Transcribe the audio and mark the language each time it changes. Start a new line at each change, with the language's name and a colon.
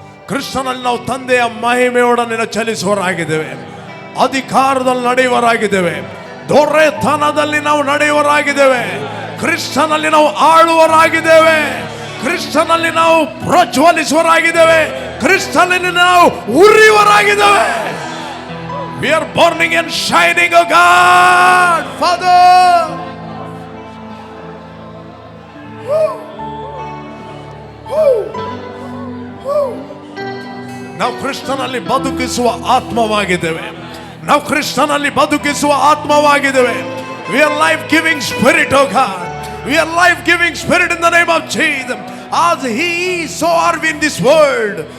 Kannada: ಕ್ರಿಸ್ತನಲ್ಲಿ ನಾವು ತಂದೆಯ ಮಹಿಮೆಯೊಡನೆ ಚಲಿಸುವವರಾಗಿದ್ದೇವೆ, ಅಧಿಕಾರದಲ್ಲಿ ನಡೆಯುವವರಾಗಿದ್ದೇವೆ, ದೊರೆತನದಲ್ಲಿ ನಾವು ನಡೆಯುವವರಾಗಿದ್ದೇವೆ, ಕ್ರಿಸ್ತನಲ್ಲಿ ನಾವು ಆಳುವವರಾಗಿದ್ದೇವೆ, ಕ್ರಿಸ್ತನಲ್ಲಿ ನಾವು ಪ್ರಜ್ವಲಿಸುವವರಾಗಿದ್ದೇವೆ, ಕ್ರಿಸ್ತನಲ್ಲಿ ನಾವು ಉರಿಯುವವರಾಗಿದ್ದೇವೆ.
English: We are burning and shining, oh God, Father.
Kannada: ನಾವು ಕ್ರಿಸ್ತನಲ್ಲಿ ಬದುಕಿಸುವ ಆತ್ಮವಾಗಿದ್ದೇವೆ. ನಾವು ಕ್ರಿಸ್ತನಲ್ಲಿ ಬದುಕಿಸುವ ಆತ್ಮವಾಗಿದ್ದೇವೆ.
English: We are life giving spirit, oh God. We are life giving spirit in the name of Jesus. As He is, so are we in this world.